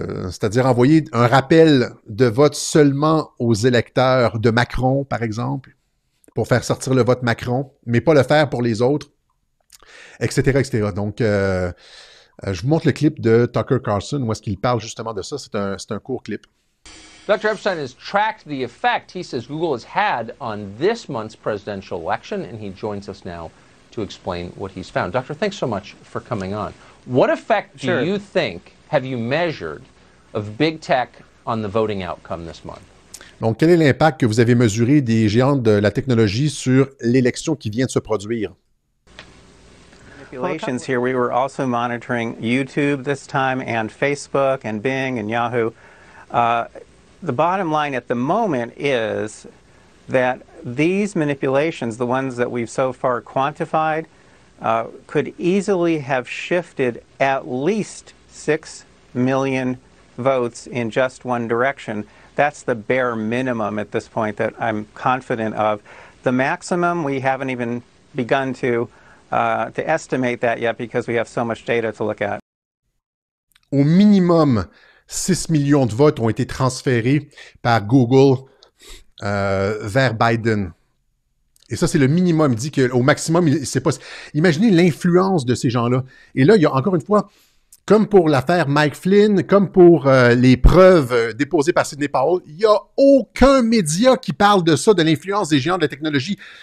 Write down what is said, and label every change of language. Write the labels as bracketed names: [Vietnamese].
[French] C'est-à-dire envoyer un rappel de vote seulement aux électeurs de Macron, par exemple, pour faire sortir le vote Macron, mais pas le faire pour les autres, etc., etc. Donc, je vous montre le clip de Tucker Carlson, où est-ce qu'il parle justement de ça. C'est un court clip. [English] Dr. Epstein has tracked the effect he says Google has had on this month's presidential election, and he joins us now to explain what he's found. Doctor, thanks so much for coming on. What effect do you think have you measured of big tech on the voting outcome this month? [French] Donc, quel est l'impact que vous avez mesuré des géants de la technologie sur l'élection qui vient de se produire? [English] Manipulations here. We were also monitoring YouTube this time, and Facebook, and Bing, and Yahoo. The bottom line at the moment is that these manipulations, the ones that we've so far quantified, could easily have shifted at least 6 million votes in just one direction. That's the bare minimum at this point that I'm confident of. The maximum, we haven't even begun to estimate that yet because we have so much data to look at. [French] Au minimum, 6 millions de votes ont été transférés par Google vers Biden. Et ça, c'est le minimum. Il dit qu'au maximum, c'est pas... Imaginez l'influence de ces gens-là. Et là, il y a encore une fois, comme pour l'affaire Mike Flynn, comme pour les preuves déposées par Sidney Powell, il n'y a aucun média qui parle de ça, de l'influence des géants de la technologie.